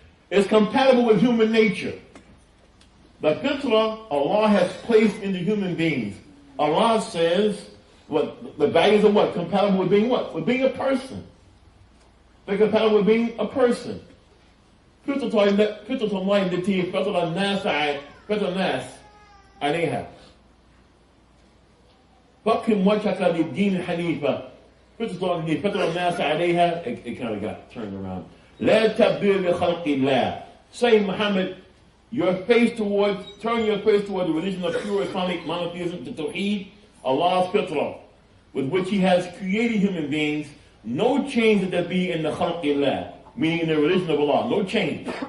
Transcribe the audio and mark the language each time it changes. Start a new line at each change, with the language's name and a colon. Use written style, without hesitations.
English: It's compatible with human nature. The fitrah Allah has placed into human beings. Allah says, what the values of what? Compatible with being what? With being a person. They're compatible with being a person.
Arabic: فطرة الله التي فطر الناس عليها. فَقِمْ وَجْهَكَ لِلدِّينِ حَنِيفًا. فطرة الله التي فطر الناس عليها.
English: It kind of got turned around.
Arabic: لا تبديل لخلق الله.
English: Say, Muhammad, turn your face toward the religion of pure Islamic monotheism, the Tawheed, Allah's fitrah, with which He has created human beings. No change that there be in the khalqillah, meaning in the religion of Allah. No change.